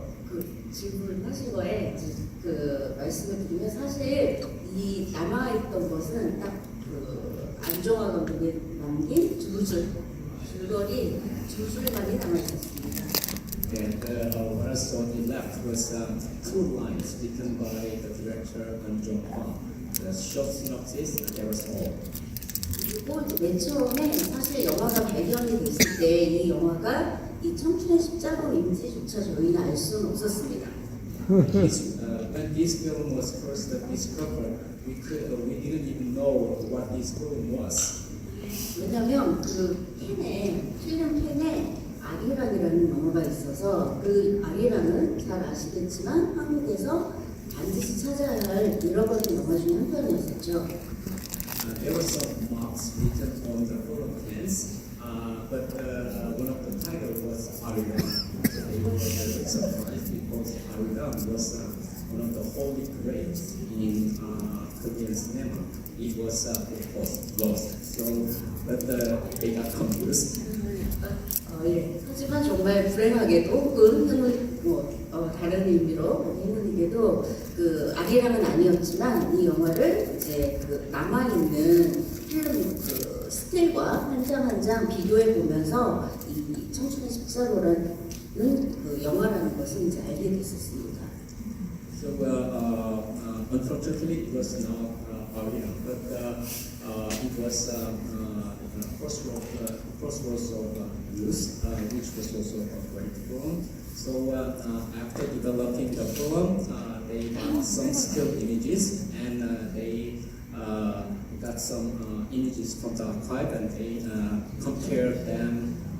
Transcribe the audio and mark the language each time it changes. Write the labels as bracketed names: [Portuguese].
[Korean] 그 질문하신 거에 말씀을 드리면 사실 이 남아있던 것은 딱 안정화 감독이 남긴 줄거리 두 줄만이 남아있었습니다. [English] And what I saw on the left was two lines written by the director An Jong-hwa. The short synopsis, that was all. [Korean] 그리고 맨 처음에 사실 영화가 발견이 됐을 때 이 영화가 이 청춘의 십자가인지조차 저희는 알 수는 없었습니다. [English] When this film was first discovered, we didn't even know what this film was. [Korean] 왜냐하면 필름 펜에 아리랑이라는 영화가 있어서 그 아리랑은 잘 아시겠지만 한국에서 반드시 찾아야 할 잃어버린 영화 중에 한 편이었었죠. [English] There were some marks written on the photo pens, but one of the titles was Arirang. So they were very surprised because Arirang was one of the holy grails in Korean cinema. It was of course lost. So, but they got confused. [Korean] 예. 하지만 정말 불행하게도 혹은 다른 의미로 행운이게도 그 아리랑은 아니었지만 이 영화를 이제 그 남아있는 필름 그 스틸과 한 장 한 장 비교해 보면서 이 청춘의 십자로라는 그 영화라는 것을 이제 알게 됐었습니다. [English] So unfortunately, it was not Arirang, but it was Crossroads Crossroads of Youth, which was also a great film. So after developing the film, they got some still images, and they got some images from the archive, and they compared them.